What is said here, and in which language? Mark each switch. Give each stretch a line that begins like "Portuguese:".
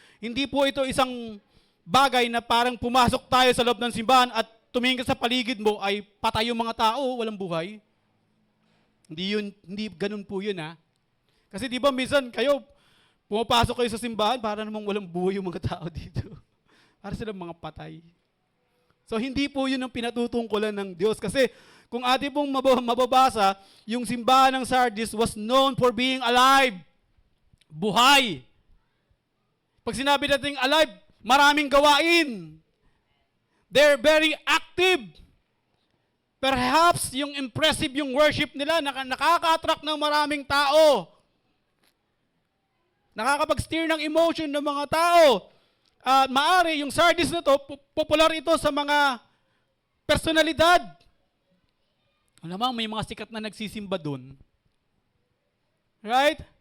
Filipino: Hindi po ito isang bagay na parang pumasok tayo sa loob ng simbahan at tumingin ka sa paligid mo ay patay yung mga tao, walang buhay. Hindi ganun po yun, ha? Kasi di ba minsan kayo, pumapasok kayo sa simbahan, para namang walang buhay yung mga tao dito. Para silang mga patay. So hindi po yun ang pinatutungkulan ng Diyos. Kasi kung atin pong mababasa, yung simbahan ng Sardis
English: was known for being alive.
Filipino: Buhay. Pag sinabi natin alive, maraming gawain.
English: They're very active.
Filipino: Perhaps yung impressive yung worship nila, nakaka-attract ng maraming tao. Nakakapag-steer ng emotion ng mga tao. Maari, yung Sardis na to, popular ito sa mga personalidad. Alam mo, may mga sikat na nagsisimba dun.
English: Right?